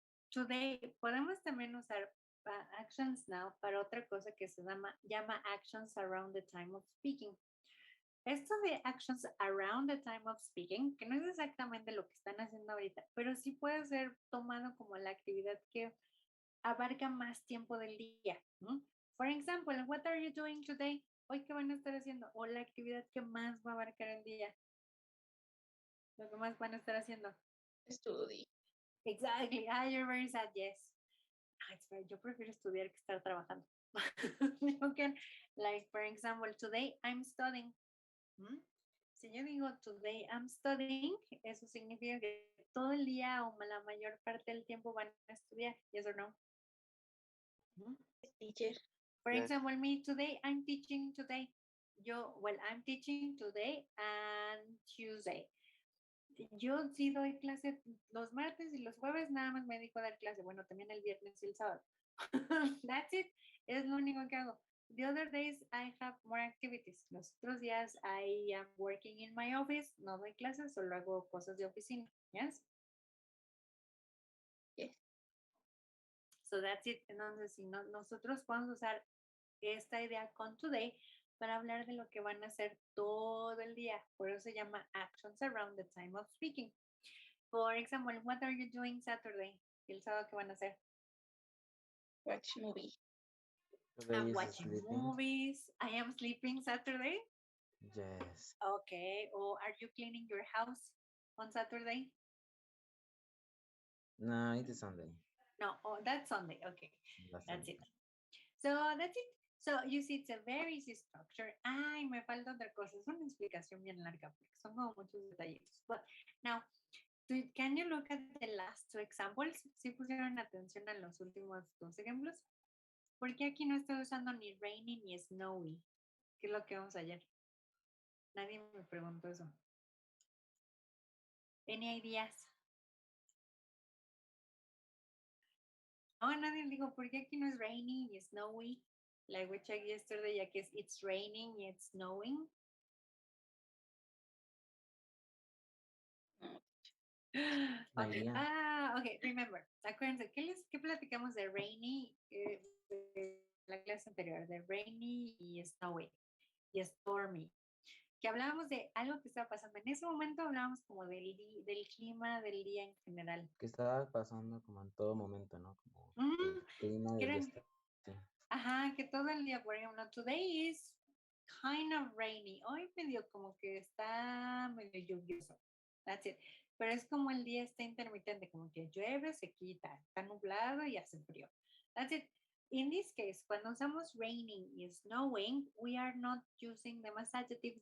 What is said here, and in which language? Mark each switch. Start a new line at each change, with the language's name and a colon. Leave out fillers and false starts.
Spanish: Today, podemos también usar actions now para otra cosa que se llama actions around the time of speaking. Esto de actions around the time of speaking, que no es exactamente lo que están haciendo ahorita, pero sí puede ser tomado como la actividad que abarca más tiempo del día.
English: For example, what are you doing today?
Spanish: Hoy, ¿qué van a estar haciendo? O la actividad que más va a abarcar el día. Lo que más van a estar haciendo.
English: Study. Exactly. You're very sad, yes.
Spanish: Yo prefiero estudiar que estar trabajando.
English: You can, like, for example, today I'm studying.
Spanish: Si yo digo
English: today I'm studying,
Spanish: eso significa que todo el día o la mayor parte del tiempo van a estudiar.
English: Yes or no? Teacher. For example, me today I'm teaching today. I'm teaching today and Tuesday.
Spanish: Yo sí doy clase los martes y los jueves, nada más me dedico a dar clase. Bueno, también el viernes y el sábado.
English: That's it.
Spanish: Es lo único que hago.
English: The other days I have more activities.
Spanish: Los otros días
English: I am working in my office.
Spanish: No doy clases, solo hago cosas de oficina.
English: Yes? Yes. So that's it.
Spanish: Entonces, si nosotros podemos usar esta idea con today para hablar de lo que van a hacer todo el día. Por eso se llama actions around the time of speaking.
English: For example, what are you doing Saturday?
Spanish: ¿El sábado qué van a hacer?
English: Watch movie. I'm watching movies. I am sleeping Saturday. Yes. Okay. Or are you cleaning your house on Saturday? No, it is Sunday. No, that's Sunday. Okay. That's Sunday. it. So that's it. So you see, it's a very easy structure.
Spanish: Ay, me falta otra cosa. Es una explicación bien larga porque son como muchos detallitos.
English: But now, can you look at the last two examples?
Spanish: ¿Sí pusieron atención a los últimos dos ejemplos? Porque aquí no estoy usando ni rainy ni snowy, que es lo que vamos ayer. Nadie me preguntó eso.
English: Any ideas?
Spanish: No, nadie dijo, ¿por qué aquí no es rainy ni snowy?
English: Like we checked yesterday,
Spanish: ya que
English: it's raining y it's snowing. Okay. Okay, remember,
Spanish: acuérdense, ¿qué platicamos de rainy de la clase anterior? De rainy y snowy y stormy. Que hablábamos de algo que estaba pasando. En ese momento hablábamos como del clima del día en general. Que estaba pasando como en todo momento, ¿no? Como el clima del día. Ajá, que todo el día, por ejemplo,
English: today is kind of rainy.
Spanish: Hoy medio como que está medio lluvioso.
English: That's it.
Spanish: pero es como el día está intermitente, como que llueve, se quita, está nublado y hace frío.
English: That's it. In this case,
Spanish: cuando usamos raining y snowing,
English: we are not using them as adjectives.